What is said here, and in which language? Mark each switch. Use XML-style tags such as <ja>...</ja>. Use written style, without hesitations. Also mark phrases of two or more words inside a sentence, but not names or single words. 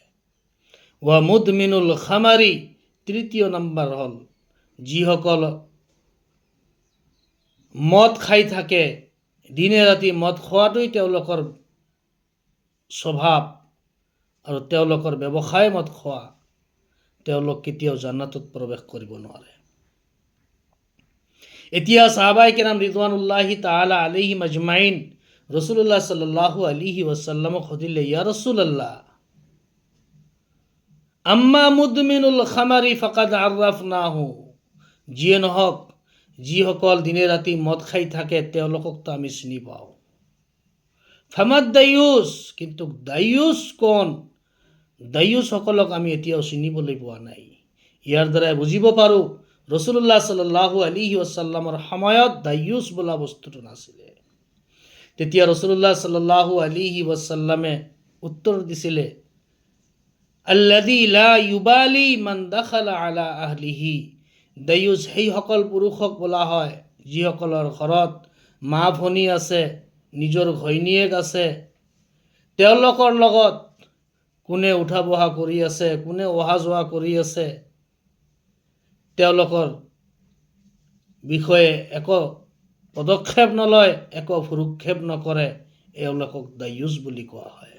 <ar>ومدمن الخمر,</ar> <as>তৃতীয় নম্বৰ হ'ল যিসকল মদ খাই থাকে, দিনে ৰাতি মদ খোৱাটোই তেওঁলোকৰ স্বভাৱ আৰু তেওঁলোকৰ ব্যৱসায় মদ খোৱা, তেওঁলোক কেতিয়াও জান্নাতত প্ৰৱেশ কৰিব নোৱাৰে। এতিয়া সাহাবায়ে কেৰাম</as> <ar>رضوان الله تعالى عليهم أجمعين رسول الله صلى الله عليه وسلم</ar> <as>সুধিলে,</as> <ar>يا رسول الله أما مدمن الخمر فقد عرفناه,</ar> <as>যিয়ে নহওক যিসকল দিনে ৰাতি মদ খাই থাকে তেওঁলোককতো আমি চিনি পাওঁ।</as> <ar>فما الديوث,</ar> <as>কিন্তু দায়্যুস কোন? দায়্যুসকলক আমি এতিয়াও চিনিবলৈ পোৱা নাই। ইয়াৰ দ্বাৰা বুজিব পাৰোঁ</as> <ar>رسول الله صلى الله عليه وسلم</ar> <as>সময়ত দায়্যুস বোলা বস্তুটো নাছিলে। তেতিয়া</as> <ar>رسول الله صلى الله عليه وسلم</ar> <as>উত্তৰ দিছিলে,</as> <ar>الذي لا يبالي من دخل على</ar> <as>আহলিহি, দায়্যুস সেইসকল পুৰুষক বোলা হয় যিসকলৰ ঘৰত মা ভনী আছে, নিজৰ ঘৈণীয়েক আছে, তেওঁলোকৰ লগত কোনে উঠা বহা কৰি আছে, কোনে অহা যোৱা কৰি আছে, তেওঁলোকৰ বিষয়ে একো পদক্ষেপ নলয়, একো ভ্ৰূক্ষেপ নকৰে, এওঁলোকক দায়্যুস বুলি কোৱা হয়।</as>